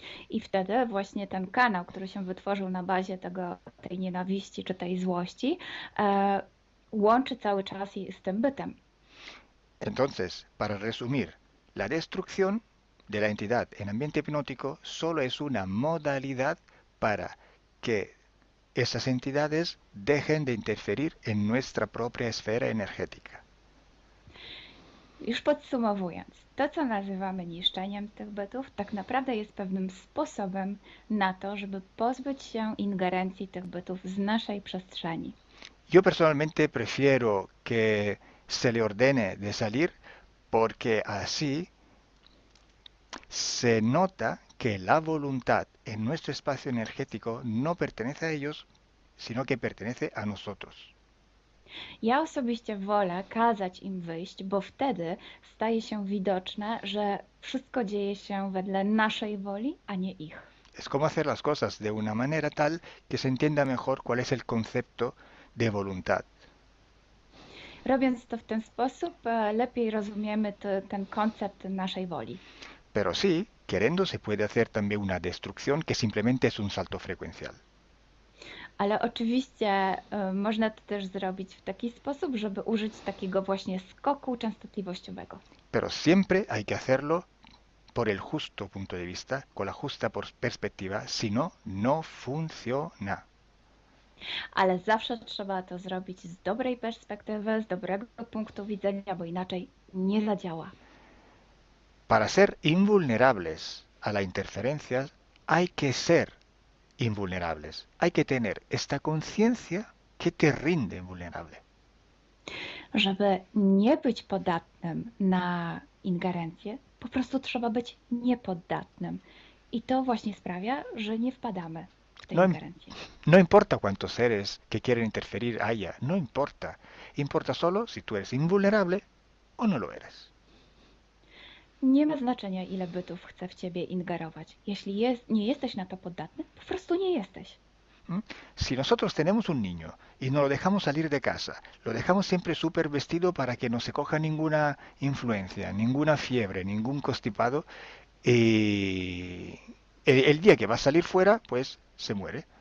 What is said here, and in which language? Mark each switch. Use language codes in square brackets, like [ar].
[pl] I wtedy właśnie ten kanał, który się wytworzył na bazie tej nienawiści czy tej złości, łączy cały czas z tym bytem. [es] Entonces, para resumir, la destrucción de la entidad en ambiente hipnótico solo es una modalidad para que esas entidades dejen de interferir en nuestra propia esfera energética. [pl] Już podsumowując, to co nazywamy niszczeniem tych bytów, tak naprawdę jest pewnym sposobem na to, żeby pozbyć się ingerencji tych bytów z naszej przestrzeni. [es] Yo personalmente prefiero que se le ordene de salir porque así se nota que la voluntad en nuestro espacio energético no pertenece a ellos, sino que pertenece a nosotros. [pl] Ja osobiście wolę kazać im wyjść, bo wtedy staje się widoczne, że wszystko dzieje się wedle naszej woli, a nie ich. [es] Es como hacer las cosas de una manera tal que se entienda mejor cuál es el concepto de voluntad. [pl] Robiąc to w ten sposób, lepiej rozumiemy ten koncept naszej woli. [es] Pero sí, queriendo se puede hacer también una destrucción que simplemente es un salto frecuencial. [pl] Ale oczywiście można to też zrobić w taki sposób, żeby użyć takiego właśnie skoku częstotliwościowego. [es] Pero siempre hay que hacerlo por el justo punto de vista, con la justa perspectiva, si no, no funciona. [pl] Ale zawsze trzeba to zrobić z dobrej perspektywy, z dobrego punktu widzenia, bo inaczej nie zadziała. [es] Para ser invulnerables a la interferencia, hay que ser invulnerables. Hay que tener esta conciencia que te rinde vulnerable. [pl] Żeby nie być podatnym na ingerencję, po prostu trzeba być niepoddatnym. I to właśnie sprawia, że nie wpadamy w te ingerencje. [es] No importa cuántos seres que quieren interferir haya, no importa. Importa solo si tú eres invulnerable o no lo eres. [pl] Nie ma znaczenia, ile bytów chce w ciebie ingerować. Jeśli nie jesteś na to podatny, po prostu nie jesteś. [es] Si nosotros tenemos un niño y no lo dejamos salir de casa, lo dejamos siempre súper vestido para que no se coja ninguna influencia, ninguna fiebre, ningún constipado, y el día que va a salir fuera, pues se muere.